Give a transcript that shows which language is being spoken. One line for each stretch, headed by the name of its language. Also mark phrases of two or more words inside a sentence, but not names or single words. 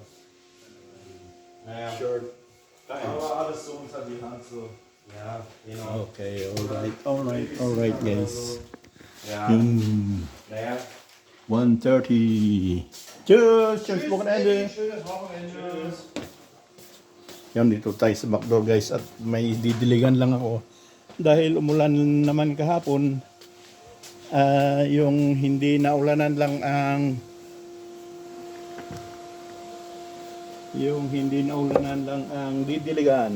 German: Naja, Aber alles so unter die Hand so. ja, genau.
English: Okay, alright guys.
German: Ja, naja. 1:30. Tschüss, schönes Wochenende. Schönes Wochenende.
Filipino: Yan, dito tayo sa
English: backdoor guys
Filipino: at may didiligan lang ako. Dahil umulan naman kahapon, yung hindi naulanan lang ang didiligan.